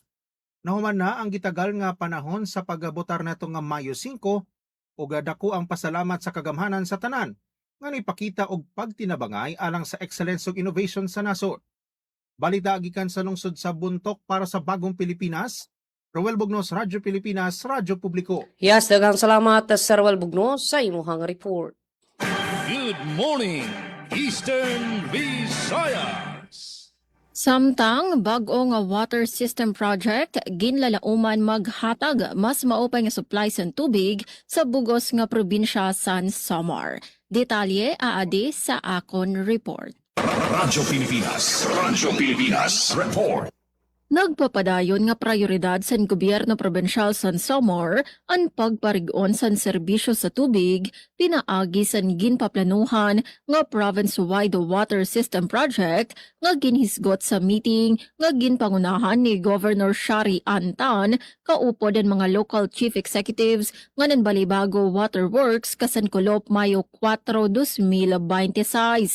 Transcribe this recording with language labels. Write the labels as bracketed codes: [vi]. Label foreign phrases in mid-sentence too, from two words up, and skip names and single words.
[ceb] Nahuman na ang gitagal nga panahon sa pagbotar nato nga Mayo 5 ug dako ang pasalamat sa kagamhanan sa tanan nga nipakita og pagtinabangay alang sa excellence ug innovation sa nasod. Balita gikan sa lungsod sa Bontoc para sa Bagong Pilipinas, Roel Bugnos, Radyo Pilipinas, Radyo Publiko. Yes, daghang salamat Sir Roel Bugnos sa imuhang report. [en] Good morning, Eastern Visayas. [war] Samtang bag-o nga [en] water system project [war] ginlalauman maghatag mas maupay nga supply sa tubig sa bugos nga probinsya san Samar. Detalye aadi sa akon report. Radyo Pilipinas, report. Nagpapadayon nga prioridad sa gobyerno probensyal san Samar ang pagparigon sa serbisyo sa tubig pinaagi sa ginpaplanuhan nga [en] province-wide water system project [war] nga ginhisgot sa meeting nga ginpangunahan ni Governor Shari Antan kaupod ang mga [en] local chief executives [war] nga nanbalibago waterworks kasankulop Mayo 4, 2026.